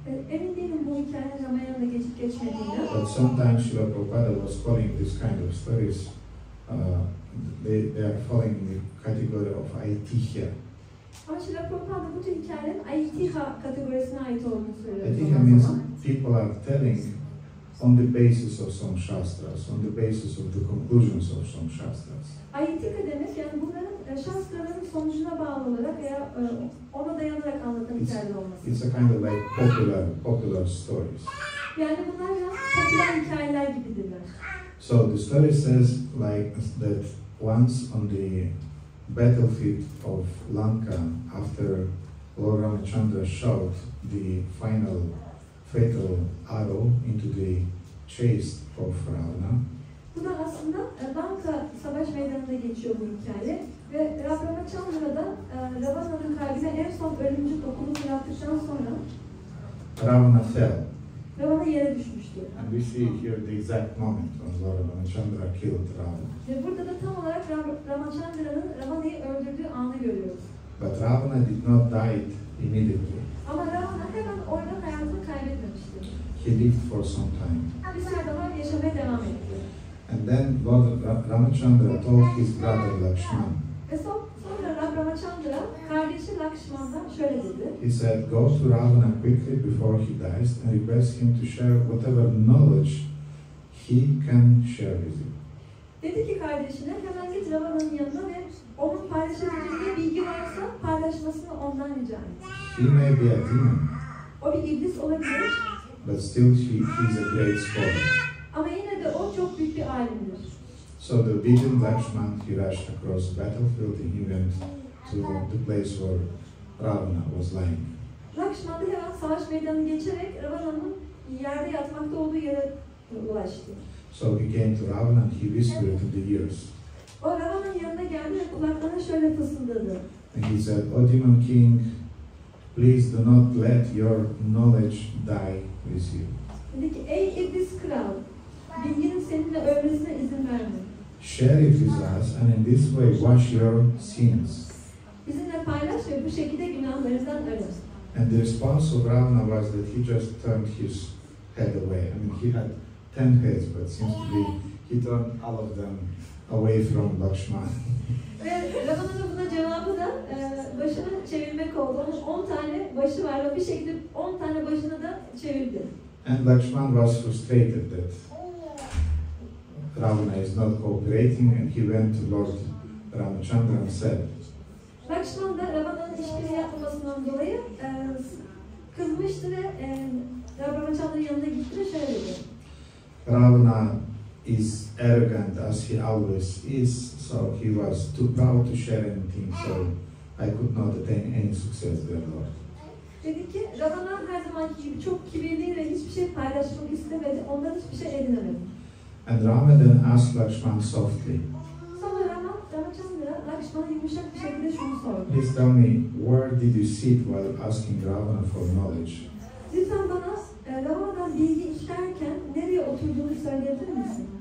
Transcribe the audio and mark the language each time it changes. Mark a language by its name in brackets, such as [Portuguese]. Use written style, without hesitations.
[Turkish] Emin değilim bu hikayenin Ramaya'da geçip geçmediğinden. [English] But sometimes Srila Prabhupada was calling this kind of stories, they are falling in the category of aitihya. [Turkish] Ama Srila Prabhupada bu tür hikayelerin aitiha kategorisine ait olduğunu söylüyor. [English] Aitihya means people are telling on the basis of some shastras, on the basis of the conclusions of some shastras. [Turkish] Aitika demek yani bunların şastraların sonucuna bağlı olarak veya ona dayanarak anlatan hikayeler olması. [English] It's a kind of like popular stories. [Turkish] Yani bunlar biraz popüler hikayeler gibidirler. [English] So the story says like that once on the battlefield of Lanka after Lord Ramachandra shot the final fatal arrow into the chest of Ravana. [Turkish] Bu da aslında Lanka savaş meydanında geçiyor bu hikaye. Ve Ramachandra da Ravana'nın kalbine en son ölümcül dokunuşu yaptıktan sonra [English] Ravana fell. [Turkish] Ravana yere düşmüştü. [English] And we see here the exact moment when Lord Ramachandra killed Ravana. [Turkish] Ve burada da tam olarak Ramachandra'nın Ravana'yı öldürdüğü anı görüyoruz. [English] But Ravana did not die immediately. [Turkish] Ama Ravana hemen orada hayatını kaybetmemişti. [English] He lived for some time. [Turkish] Bir süre daha yaşamaya devam etti. [English] And then Lord Ramachandra told his brother Lakshman. [Turkish] Ve sonra Ramachandra kardeşi Lakshman'dan şöyle dedi. [English] He said, go to Ravana quickly before he dies and request him to share whatever knowledge he can share with you. [Turkish] Dedi ki kardeşine hemen git Ravana'nın yanına ve onun paylaşabileceği bilgi varsa paylaşmasını ondan rica et. [English] He may be a demon, [Turkish] O bir iblis olabilir. [English] but still he is a great scholar. [Turkish] Ama yine de o çok büyük bir alimdir. [English] So the obedient Lakshman, he rushed across the battlefield and he went to the place where Ravana was lying. [Turkish] Lakshman da hemen savaş meydanını geçerek Ravana'nın yerde yatmakta olduğu yere ulaştı. [English] So he came to Ravana and he whispered in the ears. [Turkish] O Ravana'nın yanına geldi ve kulaklarına şöyle fısıldadı. [English] And he said, O Demon King, please do not let your knowledge die with you. [Turkish] Dedi ki ey iblis kral, bilginin seninle ölmesine izin verme. [English] Share it with us and in this way wash your sins. [Turkish] Bizimle paylaş ve bu şekilde günahlarından arın. [English] And the response of Ravana was that he just turned his head away. I mean, he had 10 heads, but seems to be he turned all of them away from Lakshman. [Turkish] Ve Ravana'nın buna cevabı da başını çevirmek oldu. Onun 10 tane başı var ve bir şekilde 10 tane başını da çevirdi. [English] And Lakshman was frustrated that Ravana is not cooperating, and he went to Lord Ramachandra and said, [Turkish] Lakshman da Ravana'nın işbirliği yapmamasından dolayı kızmıştı ve Ramachandra'nın yanına gitti ve şöyle dedi. [English] Ravana is arrogant as he always is, so he was too proud to share anything, so I could not attain any success there, Lord. [Turkish] Dedi ki Ravana her zamanki gibi çok kibirli ve hiçbir şey paylaşmak istemedi. Ondan hiçbir şey edinemedi. [English] And Rama then asked Lakshman softly, [Turkish] Sonra Ramachandra Lakshman'a yumuşak bir şekilde şunu sordu. [English] please tell me, where did you sit while asking Ravana for knowledge? [Turkish] Lütfen bana Ravana'dan bilgi isterken nereye oturduğunu söyleyebilir misin?